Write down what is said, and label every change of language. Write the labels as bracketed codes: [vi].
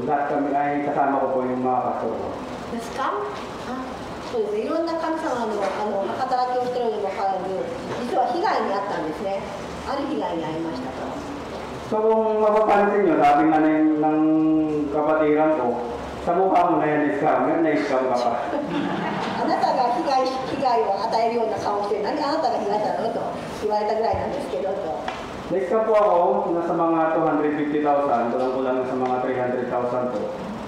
[tl] Lahat kami ay kasama ko po yung mga pastor ko. [ja] スカム？そうですね。いろんな神様の働きをしているのにもかかわらず、実は被害に遭ったんですね。ある被害に遭いましたと。 [tl] So kung mapapansin nyo, sabi nga ng kapatiran ko, sa mukha mo na yan na-scam ka pa. [ja] あなたが被害を与えるような顔をして、何あなたが被害者なのと言われたぐらいなんですけどと。 [tl] Na-scam po ako, nasa mga 250,000, kulang-kulang sa mga 300,000 po.